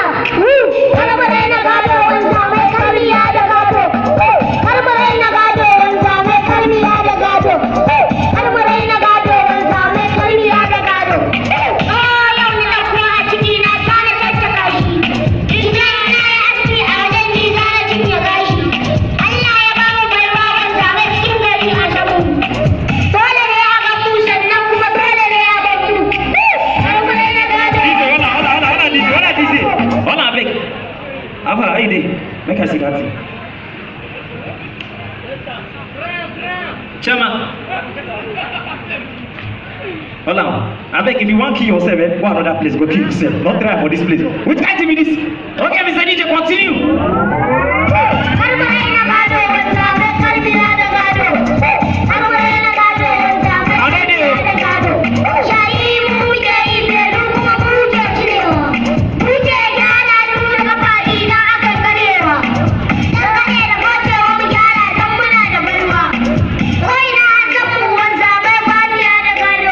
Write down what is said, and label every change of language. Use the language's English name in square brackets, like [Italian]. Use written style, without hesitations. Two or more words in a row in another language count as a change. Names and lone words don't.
[Hausa] karmu ne na gado wanzamai karmi ya da gado karmu ne na gado wanzamai karmi ya da gado karmu ne na gado wanzamai karmi ya da gado yau ni ɗauko a ciki na sana caccaka shi idan na yi aski a wajen ji zana cinye gashi Allah ya ba mu baiwa wanzamai cikin gari a samu dole ne a ga mu sannan kuma dole ne a ga mu karmu ne na gado [Nigerian Pidgin] Hold on, big. Ava, how you dey? Make I see that thing. Chama. Hold on. I beg, if you want to kill yourself, go another place. Go kill yourself. Don't try for this place. Which kind of this? Okay, Mr. DJ, continue. [Hausa] karmu ne na gado wanzamai karmi ya da gado karmu ne na gado wanzamai karmi ya da gado shayi mu ke yi bedu kuma mu ke cirewa mu ke gyara nuna kafa idan aka karewa dan kaɗe da gocewa mu gyara don muna da baiwa ko ina an san mu wanzamai karmi ya da gado